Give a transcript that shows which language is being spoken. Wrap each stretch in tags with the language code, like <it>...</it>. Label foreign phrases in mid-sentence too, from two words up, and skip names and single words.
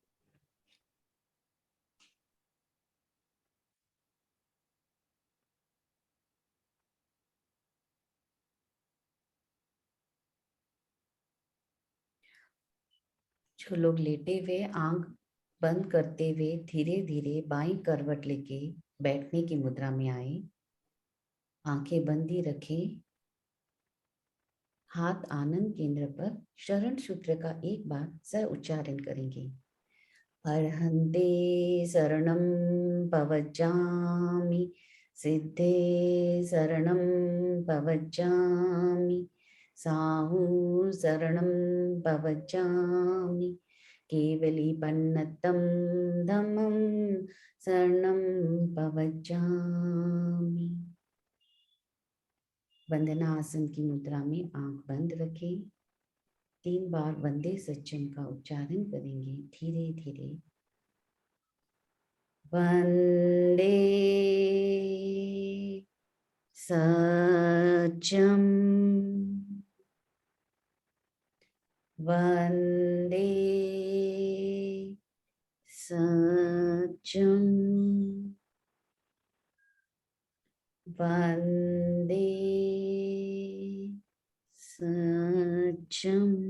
<hi>जो लोग लेटे हुए आंख बंद करते हुए धीरे धीरे बाईं करवट लेके बैठने की मुद्रा में आए। आंखें बंद ही रखें। हाथ आनंद केंद्र पर शरण सूत्र का एक बार सह उच्चारण करेंगे।</hi> <pra>अर्हन्ते शरणं पवज्जामि, सिद्धे शरणं पवज्जामि, साहु शरणं पवज्जामि, केवलीपन्नतं धम्मं शरणं पवज्जामि।</pra> <hi>वंदनासन की मुद्रा में आंख बंद रखें। 3 बार</hi> <pra>वंदे सज्जन</pra> <hi>का उच्चारण करेंगे धीरे धीरे।</hi> <pra>वंदे सज्जं, वंदे सज्जं, वंदे सज्जं।</pra>